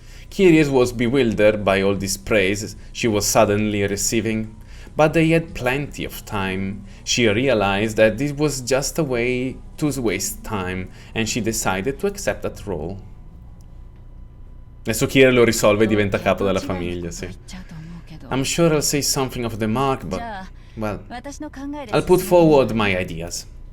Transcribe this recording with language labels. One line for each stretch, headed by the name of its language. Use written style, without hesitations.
English: Kirya was bewildered by all this praise she was suddenly receiving, but they had plenty of time. She realized that this was just a way to waste time, and she decided to accept that role.
Italian: Adesso Kirya lo risolve e diventa capo della famiglia, sì.
English: I'm sure I'll say something off the mark, but, well, I'll put forward my ideas.